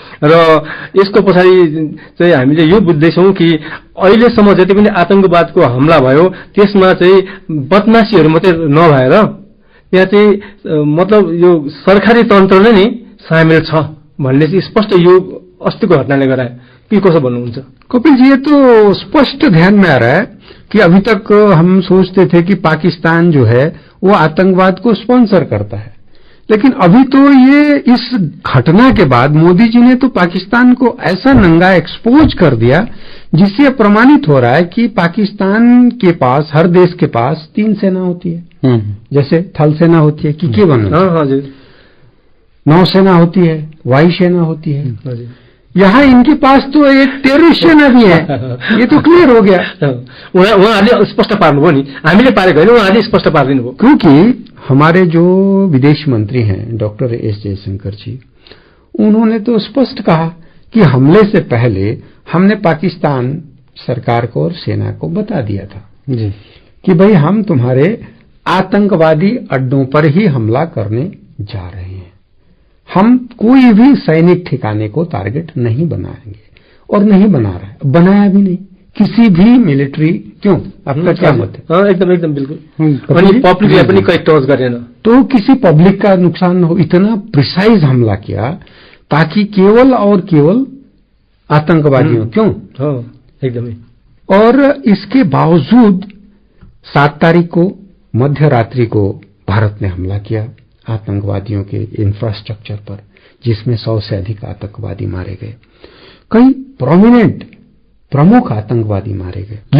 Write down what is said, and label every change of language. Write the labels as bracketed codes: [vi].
[ne] र यसको पछाडि चाहिँ हामीले यो बुझ्दैछौँ कि अहिलेसम्म जति पनि आतंकवादको हमला भयो त्यसमा चाहिँ बदमाशीहरू मात्रै नभएर त्यहाँ चाहिँ मतलब यो सरकारी तन्त्र नै सामेल छ भन्ने चाहिँ स्पष्ट यो अस्तिको घटनाले गरायो। कि कसो भन्नुहुन्छ [hi] कपिल जी? ये तो स्पष्ट ध्यान में आ रहा है कि अभी तक हम सोचते थे कि पाकिस्तान जो है वो आतंकवाद को स्पॉन्सर करता है, लेकिन अभी तो ये इस घटना के बाद मोदी जी ने तो पाकिस्तान को ऐसा नंगा एक्सपोज कर दिया जिससे प्रमाणित हो रहा है कि पाकिस्तान के पास, हर देश के पास 3 सेना होती है। जैसे थल सेना होती है, कि बनना, नौसेना होती है, वायु सेना होती है। यहाँ इनके पास तो एक टेररिस्ट सेना भी है। ये तो क्लियर हो गया। [ne] उहाँहरूले स्पष्ट पार्नुभयो नि, हामीले पारेको होइन, उहाँहरूले स्पष्ट पारिदिनु भयो। [hi] क्योंकि हमारे जो विदेश मंत्री हैं डॉक्टर एस जयशंकर जी, उन्होंने तो स्पष्ट कहा कि हमले से पहले हमने पाकिस्तान सरकार को और सेना को बता दिया था जी कि भाई हम तुम्हारे आतंकवादी अड्डों पर ही हमला करने जा रहे हैं, हम कोई भी सैनिक ठिकाने को टारगेट नहीं बनाएंगे, और नहीं बना रहा है, बनाया भी नहीं किसी भी मिलिट्री। क्यों, आपका क्या मत है? एकदम एकदम बिल्कुल। [ne] अनि पब्लिकलाई पनि कहीं टच गरेन, [hi] तो किसी पब्लिक का नुकसान न हो, इतना प्रिसाइज हमला किया ताकि केवल और केवल आतंकवादियों। क्यों? [ne] एकदमै। [hi] और इसके बावजूद 7 तारीख को मध्य रात्रि को भारत ने हमला किया आतंकवादियों के इंफ्रास्ट्रक्चर पर, जिसमें 100 से अधिक आतंकवादी मारे गए, कई प्रोमिनेंट प्रमुख आतंकवादी मारे गए।